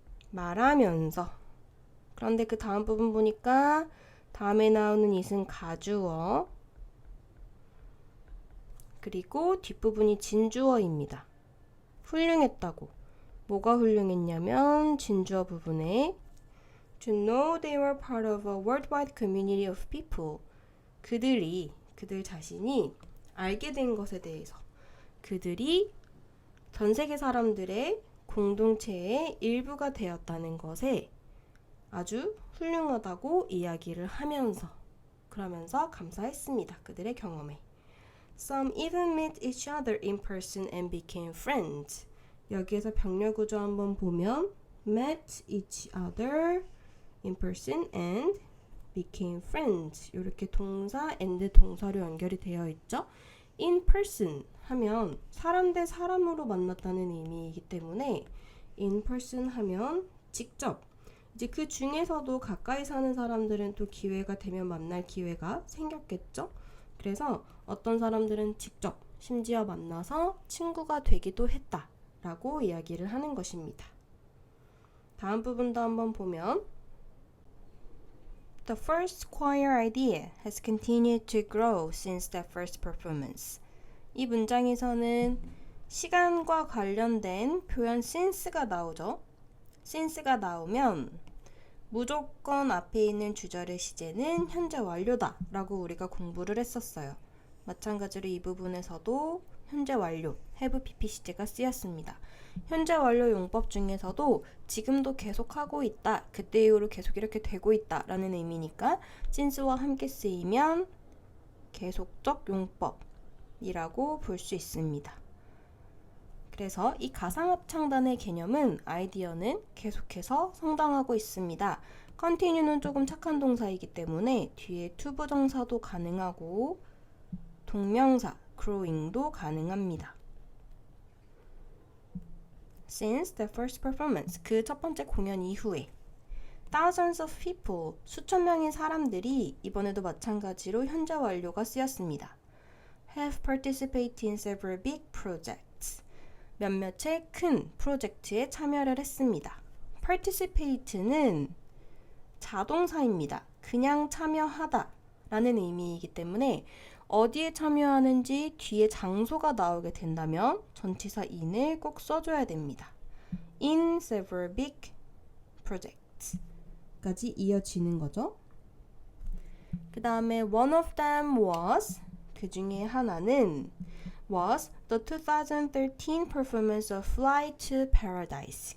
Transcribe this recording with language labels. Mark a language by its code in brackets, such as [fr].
[ko] 말하면서 그런데 그 다음 부분 보니까 다음에 나오는 it은 가주어 그리고 뒷부분이 진주어입니다. 훌륭했다고. 뭐가 훌륭했냐면 진주어 부분에 [en] To know they were part of a worldwide community of people. [ko] 그들 자신이 알게 된 것에 대해서 그들이 전 세계 사람들의 공동체의 일부가 되었다는 것에 아주 훌륭하다고 이야기를 하면서 그러면서 감사했습니다. 그들의 경험에. [en] Some even met each other in person and became friends. [ko] 여기에서 병렬 구조 한번 보면 [en] met each other in person and became friends. [ko] 이렇게 동사 and 동사로 연결이 되어 있죠. in person 하면 사람 대 사람으로 만났다는 의미이기 때문에 in person 하면 직접 이제 그 중에서도 가까이 사는 사람들은 또 기회가 되면 만날 기회가 생겼겠죠. 그래서 어떤 사람들은 직접 심지어 만나서 친구가 되기도 했다 라고 이야기를 하는 것입니다. 다음 부분도 한번 보면 [en] The first choir idea has continued to grow since the first performance. [ko] 이 문장에서는 시간과 관련된 표현 since가 나오죠. since가 나오면 무조건 앞에 있는 주절의 시제는 현재 완료다 라고 우리가 공부를 했었어요. 마찬가지로 이 부분에서도 현재 완료, have PP 시제가 쓰였습니다. 현재 완료 용법 중에서도 지금도 계속하고 있다, 그때 이후로 계속 이렇게 되고 있다 라는 의미니까 since와 함께 쓰이면 계속적 용법이라고 볼 수 있습니다. 그래서 이 가상합창단의 개념은 아이디어는 계속해서 성장하고 있습니다. continue는 조금 착한 동사이기 때문에 뒤에 투부정사도 가능하고 동명사 growing도 가능합니다. [en] Since the first performance, [ko] 그 첫 번째 공연 이후에 [en] thousands of people, [ko] 수천 명의 사람들이 이번에도 마찬가지로 현재 완료가 쓰였습니다. [en] have participated in several big projects. [ko] 몇몇의 큰 프로젝트에 참여를 했습니다. participate는 자동사입니다. 그냥 참여하다 라는 의미이기 때문에 어디에 참여하는지 뒤에 장소가 나오게 된다면 전치사 in을 꼭 써줘야 됩니다. [en] in several big projects 까지 이어지는 거죠. [ko] 그 다음에 [en] one of them was [ko] 그 중에 하나는 [en] was the 2013 performance of Fly to Paradise.